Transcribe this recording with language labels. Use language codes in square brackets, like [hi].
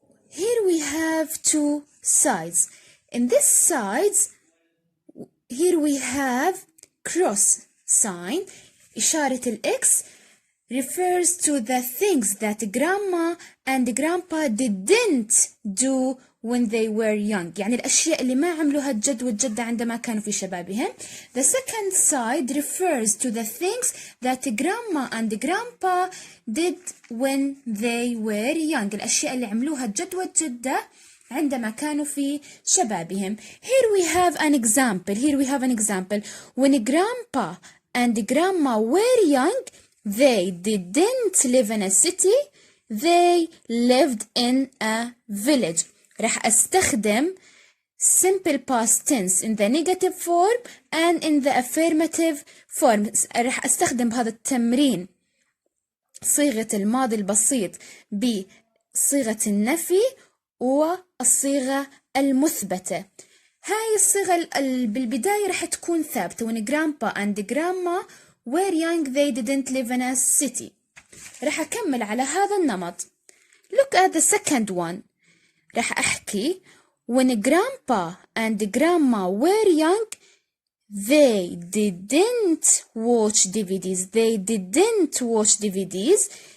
[en] Here we have 2 sides. In this sides, here we have cross sign. [ar] إشارة الإكس [en] refers to the things that grandma and grandpa didn't do when they were young. [ar] يعني الأشياء اللي ما عملوها الجد والجدة عندما كانوا في شبابهم. [en] The second side refers to the things that grandma and grandpa did when they were young. [ar] الأشياء اللي عملوها الجد والجدة عندما كانوا في شبابهم. [en] Here we have an example. When grandpa and grandma were young, they didn't live in a city, they lived in a village. [ar] راح أستخدم [en] simple past tense in the negative form and in the affirmative form. [ar] راح أستخدم بهذا التمرين صيغة الماضي البسيط بصيغة النفي والصيغة المثبتة. هاي الصيغة بالبداية راح تكون ثابتة. [en] When grandpa and grandma were young, they didn't live in a city. [ar] راح أكمل على هذا النمط. [en] Look at the second one. [ar] راح أحكي [en] when grandpa and grandma were young, they didn't watch DVDs.